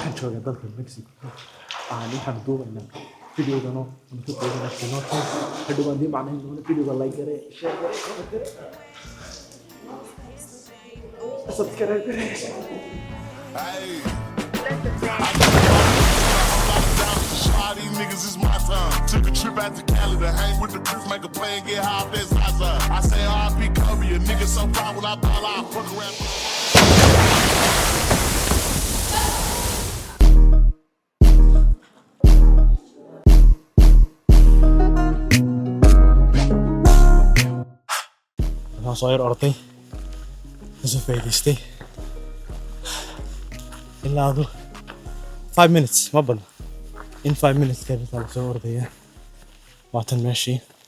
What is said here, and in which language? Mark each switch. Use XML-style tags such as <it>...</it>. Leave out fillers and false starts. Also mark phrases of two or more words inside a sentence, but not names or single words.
<so>joogaa dalka Mexico waxaan duubaynaa videogano aan ku duubaynaa Cenote hadhow aan macnaheedu doona videoga like gare share gare comment gare subscribe gare</so> <en>These niggas is my time. Took a trip out to Cali to hang with the crew, make a play and get high off that Zaza. I say RP Kobe, a nigga so proud when I ball out, fuck around.</en> <so>waxaan soo yar orday kasoo faa'iidaystay ilaa 5 minutes ma badna in 5 minutes kadib aan soo ordaya waatan meeshii</so>